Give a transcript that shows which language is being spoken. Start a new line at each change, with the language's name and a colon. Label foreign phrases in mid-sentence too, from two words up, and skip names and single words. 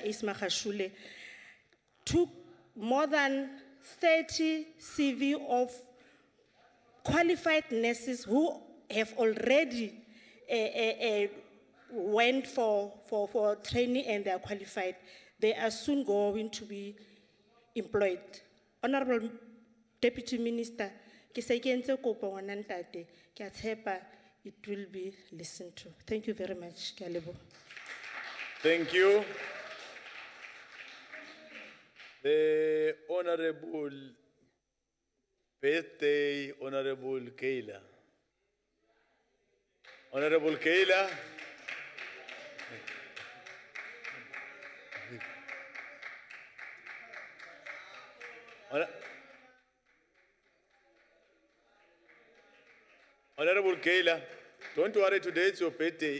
English: Isma Khashule, took more than 30 CV of qualified nurses who have already went for training and they are qualified. They are soon going to be employed. Honorable Deputy Minister,
Southern Sotho: ke se ke entse kopo ngwana ntate, ke a tshepa
English: it will be listened to. Thank you very much.
Southern Sotho: Ke a leboha.
English: Thank you. The Honorable Birthday, Honorable Kayla. Honorable Kayla. Honorable Kayla, don't worry, today it's your birthday.